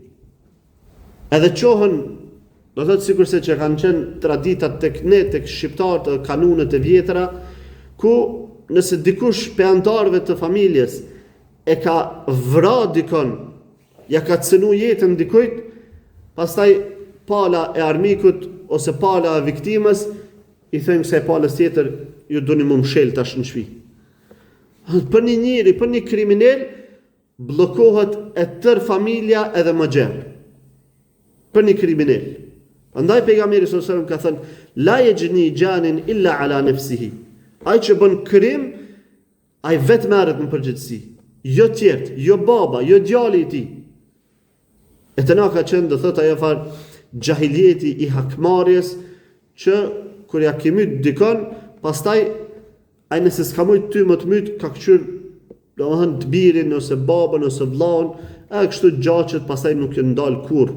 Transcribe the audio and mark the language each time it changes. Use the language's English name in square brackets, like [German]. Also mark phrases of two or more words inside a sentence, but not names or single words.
[Albanian] Edhe qohën, do thotë sikurse që kanë qenë traditat tek ne, tek shqiptarët, kanunet e vjetra, ku nëse dikush pe antarëve të familjes e ka vra dikon, ja ka cënu jetën dikujt, pastaj pala e armikut ose pala e viktimës i thënë se palës tjetër ju doni më mshel tash në shtëpi. Për një njeri, për një kriminal bllokohet e tër familja edhe më gjerë. Për një kriminal. Prandaj pejgamberi [Arabic] صلى الله عليه وسلم [Albanian] ka thënë: [Arabic] "لا يجني جان إلا على نفسه." [Albanian] Ai që bën krim, ai vetë merret në përgjegjësi, jo tjerë, jo baba, jo djali i tij. E të na ka qenë, do thotë ajo far xhahiljeti i hakmarrjes, që kur ja ke myt dikon, pastaj ai nëse s'ka mujt ty më të myt, ka kqyr domethënë të birin ose babën ose vllaun, e kështu gjaqet pastaj nuk e ndal kurrë.